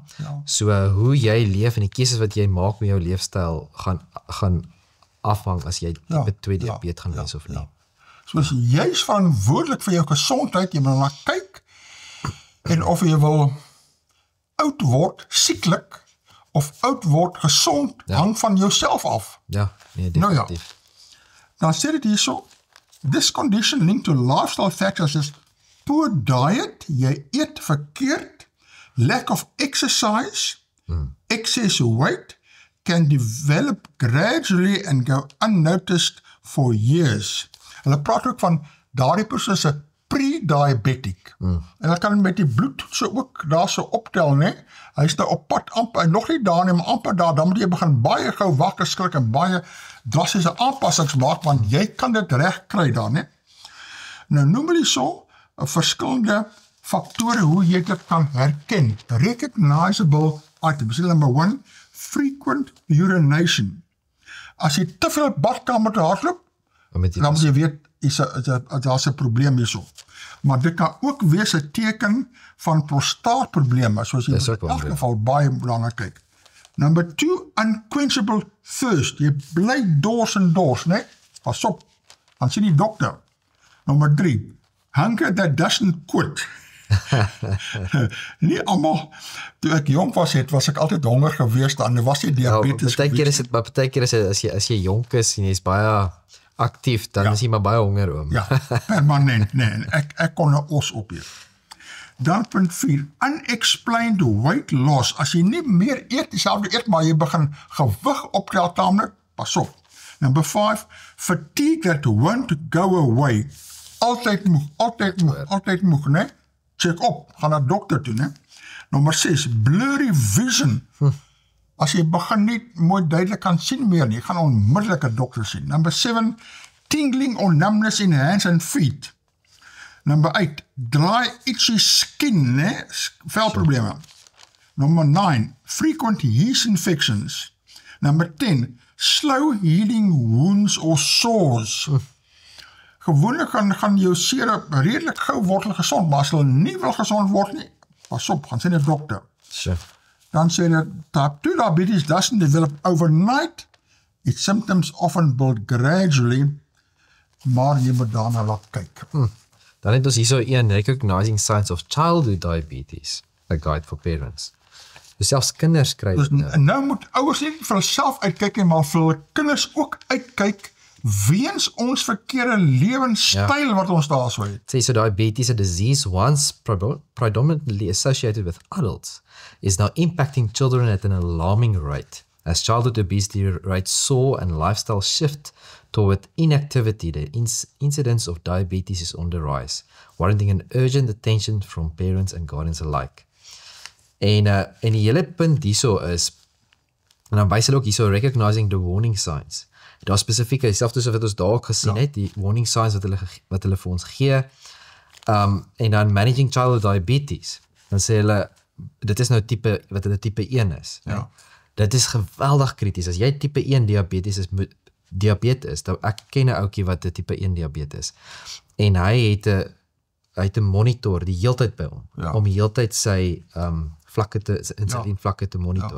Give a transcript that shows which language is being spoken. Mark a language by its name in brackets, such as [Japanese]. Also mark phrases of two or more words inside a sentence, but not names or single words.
[Afrikaans] So hoe jy leef en die keuses wat jy maak met jou leefstyl gaan afhang as jy [English] type 2 diabetes [Afrikaans] gaan wees of nie. So is jy's verantwoordelik vir jou gesondheid, jy moet na kyk en of jy wil oud word sieklik of oud word gesond hang van jouself af. Ja, nee, definitief. Nou ja. Dan sê dit hierso, [English] this condition linked to lifestyle factors is poor diet, [Afrikaans] jy eet verkeerd, [English] lack of exercise, excess weight, can develop gradually and go unnoticed for years. [Afrikaans] Hulle praat ook van daardie persoon se pre-diabetic. En dan kan met die bloedtoetse ook daar so optel, nee? Hy is nou op pad amper, nog nie daar nie, maar amper daar, dan moet jy begin baie gou wakker skrik en baie drastiese aanpassings maak, want jy kan dit reg kry daar, nee? Nou noem hulle so, verskillende faktore hoe jy dit kan herken. [English] Recognizable items. Number 1, frequent urination. [Afrikaans] As jy te veel badkamer te hardloop, dan moet jy weet, daar is 'n probleem hierso. Maar dit kan ook wees 'n teken van prostaatprobleme, soos jy in elk geval baie belangrijk kyk. [English] Number 2, unquenchable thirst. [Afrikaans] Jy bly dors en dors, nee? Pas op, dan sien die dokter. [English] Number 3, hunger that doesn't quit. [Afrikaans] Nie allemaal, toe ek jong was ek altyd honger geweest, dan was die diabetes geweest. Maar partykeer is dit, as jy jonk is en jy is baie actief, dan is jy maar baie honger oom. Ja, permanent, nee, ek kon 'n os opheer. Dan punt 4, [English] unexplained weight loss. [Afrikaans] As jy nie meer eet, dieselfde eet, maar jy begin gewig optel taamlik, pas op. [English] Number 5, fatigue that won't go away. [Afrikaans] Altyd moeg, nee? Check op, gaan na dokter toe, nee? [English] Nummer 6, blurry vision. [Afrikaans] As jy begin nie mooi duidelik kan sien meer nie, gaan onmiddellik 'n dokter sien. [English] Number 7, tingling or numbness in hands and feet. Number 8, dry, itchy skin, nee? [Afrikaans] Velprobleme. [English] Number 9, frequent yeast infections. Number 10, slow healing wounds or sores. [Afrikaans] Gewoonlik gaan jou sere redelik gou word gesond, maar as hulle nie wil gesond word nie, pas op, gaan sien 'n dokter. [English] Sure. [Afrikaans] Dan sê hulle, [English] type 2 diabetes doesn't develop overnight, its symptoms often build gradually, [Afrikaans] maar jy moet daarna laat kyk. Dan het ons hierso een, [English] Recognizing Signs of Childhood Diabetes, a guide for parents. [Afrikaans] Dus selfs kinders kry dus nou moet ouers nie vir hulself uitkyk nie, maar vir hulle kinders ook uitkyk, weens ons verkeerde lewenstyl wat ons daar so het. [English] So diabetes, a disease once predominantly associated with adults, is now impacting children at an alarming rate. As childhood obesity rates soar and lifestyle shift toward inactivity, the incidence of diabetes is on the rise, warranting an urgent attention from parents and guardians alike. [Afrikaans] En die hele punt hierso is, en dan wys hulle ook hierso, [English] recognizing the warning signs. [Afrikaans] Daar spesifieke, selfs wat ons daar ook gesien het, die [English] warning signs [Afrikaans] wat hulle vir ons gee, en dan [English] managing childhood diabetes, [Afrikaans] dan sê hulle, dit is nou type, wat hulle type 1 is. Ja. Dit is geweldig krities. As jy [English] type 1 diabetes [Afrikaans] is, dan ek ken 'n ouetjie wat 'n [English] type 1 diabetes [Afrikaans] is, en hy het 'n monitor die heeltyd by hom, om die heeltyd sy insulienvlakke te monitor.